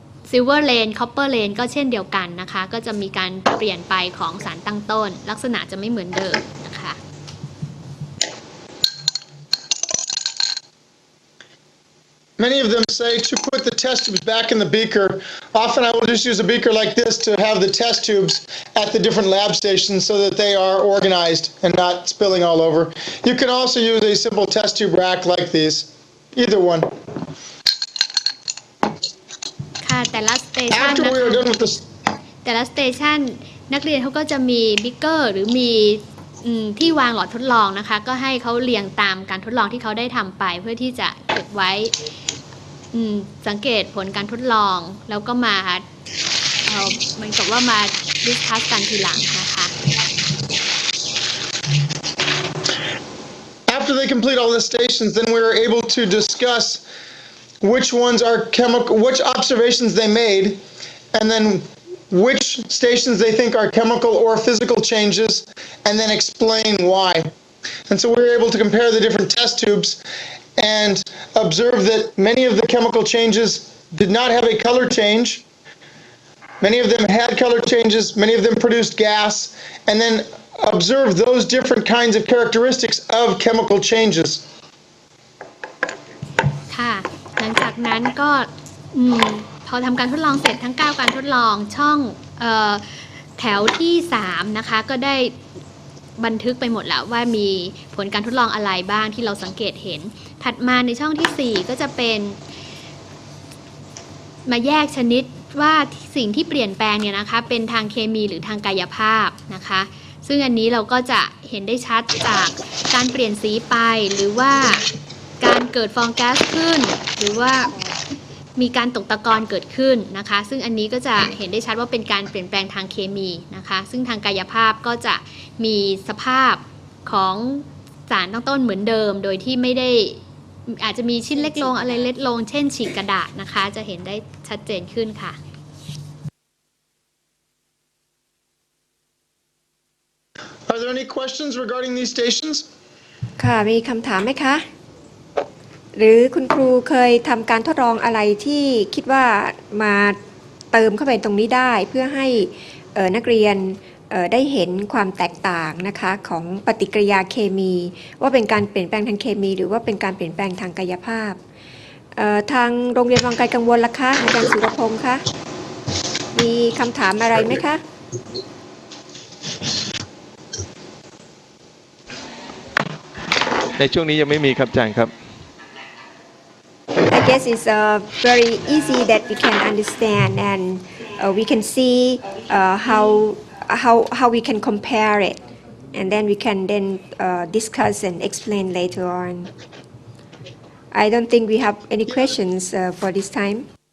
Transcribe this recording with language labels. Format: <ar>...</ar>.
<th>ซิลเวอร์เลนคอปเปอร์เลนก็เช่นเดียวกันนะคะก็จะมีการเปลี่ยนไปของสารตั้งต้นลักษณะจะไม่เหมือนเดิมนะคะ</th> <en>Many of them say to put the test tubes back in the beaker. Often I will just use a beaker like this to have the test tubes at the different lab stations so that they are organized and not spilling all over. You can also use a simple test tube rack like these. Either one.</en> <th>ค่ะแต่ละสเตชัน</th> <en>After</en> <th>นะ</th> <en>we are</en> <th>คะ</th> <en>done with this,</en> <th>แต่ละสเตชันนักเรียนเขาก็จะมีบิ๊กเกอร์หรือมีที่วางหลอดทดลองนะคะก็ให้เขาเรียงตามการทดลองที่เขาได้ทำไปเพื่อที่จะเก็บไว้สังเกตผลการทดลองแล้วก็มาเหมือนกับว่ามาดิสคัสกันทีหลังนะคะ</th> <en>After they complete all the stations, then we are able to discuss which ones are chemical, which observations they made, and then which stations they think are chemical or physical changes, and then explain why. And so we were able to compare the different test tubes and observe that many of the chemical changes did not have a color change. Many of them had color changes, many of them produced gas, and then observe those different kinds of characteristics of chemical changes.</en> <th>ค่ะหลังจากนั้นก็พอทำการทดลองเสร็จทั้ง 9 การทดลองช่องแถวที่ 3 นะคะก็ได้บันทึกไปหมดแล้วว่ามีผลการทดลองอะไรบ้างที่เราสังเกตเห็นถัดมาในช่องที่ 4 ก็จะเป็น มาแยกชนิดว่าสิ่งที่เปลี่ยนแปลงเนี่ยนะคะเป็นทางเคมีหรือทางกายภาพนะคะซึ่งอันนี้เราก็จะเห็นได้ชัดจากการเปลี่ยนสีไปหรือว่าการเกิดฟองแก๊สขึ้นหรือว่า มีการตกตะกอนเกิดขึ้นนะคะซึ่งอันนี้ก็จะเห็นได้ชัดว่าเป็นการเปลี่ยนแปลงทางเคมีนะคะซึ่งทางกายภาพก็จะมีสภาพของสารตั้งต้นเหมือนเดิมโดยที่ไม่ได้อาจจะมีชิ้นเล็กลงอะไรเล็กลงเช่นฉีกกระดาษนะคะจะเห็นได้ชัดเจนขึ้นค่ะ</th> <en>Are there any questions regarding these stations?</en> <th>ค่ะมีคำถามไหมคะหรือคุณครูเคยทำการทดลองอะไรที่คิดว่ามาเติมเข้าไปตรงนี้ได้เพื่อให้นักเรียนได้เห็นความแตกต่างนะคะของปฏิกิริยาเคมีว่าเป็นการเปลี่ยนแปลงทางเคมีหรือว่าเป็นการเปลี่ยนแปลงทางกายภาพทางโรงเรียนวังไกลกังวลล่ะคะอาจารย์สุรพงษ์คะมีคำถามอะไรไหมคะ ในช่วงนี้ยังไม่มีครับอาจารย์ครับ</th> <en>I guess it's very easy that we can understand and we can see how we can compare it and then we can then discuss and explain later on. I don't think we have any questions for this time.</en>